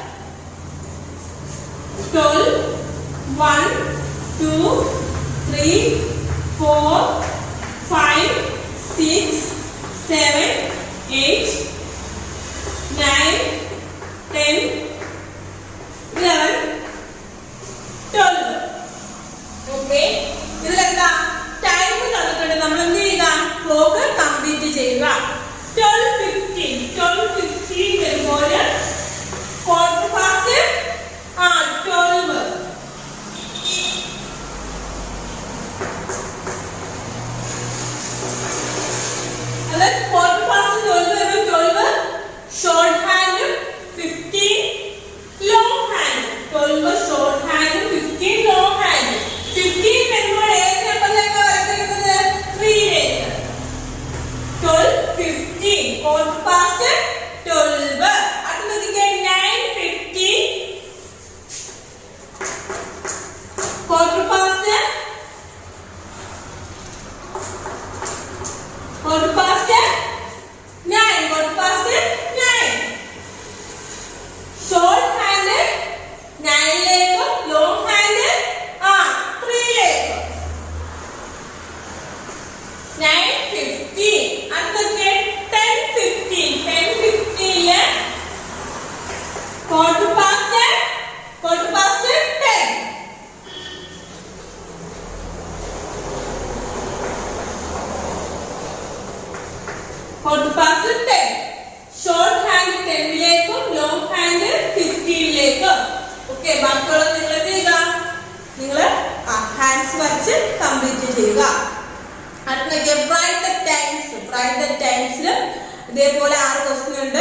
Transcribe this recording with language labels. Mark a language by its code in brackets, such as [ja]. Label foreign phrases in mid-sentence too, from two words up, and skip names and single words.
[ml] 12, 1, 2, 3, 4, 5, 6, 7, 8, 9, 10, 11, 12. ഓക്കെ, ഇതിലെന്താ ടൈം തന്നിട്ടുണ്ട്. നമ്മൾ എന്ത് ചെയ്യുക, ക്ലോക്ക് കംപ്ലീറ്റ് ചെയ്യുക. 12:15 വരുമ്പോൾ [en] quarter past 12. [ml] അത് [en] quarter past 12 [ml] വരുമ്പോൾ 12 [en] short hand, [ml] 15 [en] long hand. 12 short hand, 15 long hand. [ml] 15 വരുമ്പോൾ ഏത് നമ്പറിലേക്ക് വരയ്ക്കുന്നത്, 3ലേക്ക്. [en] 12:15 quarter past 12. അടുത്തതിലേക്ക് 9:15 quarter past 9. Quarter past 9. short hand [ml] 9ലേക്ക്, [en] long hand [ml] 3ലേക്ക്. 9:15. [en] അടുത്തത് 10:15. 10:15 quarter past 10. Quarter past 10. Quarter past 10. short hand [ml] 10ലേക്കും [en] long hand [ml] 15ലേക്കും. ഓക്കെ, ബാക്കിയുള്ള നിങ്ങൾ എന്ത് ചെയ്യുക, നിങ്ങൾ ഹാൻഡ്സ് വരച്ച് കംപ്ലീറ്റ് ചെയ്യുക. [en] അടുത്ത write the times. write the timesൽ [ml] ഇതേപോലെ 6 ക്വസ്റ്റ്യൻ ഉണ്ട്.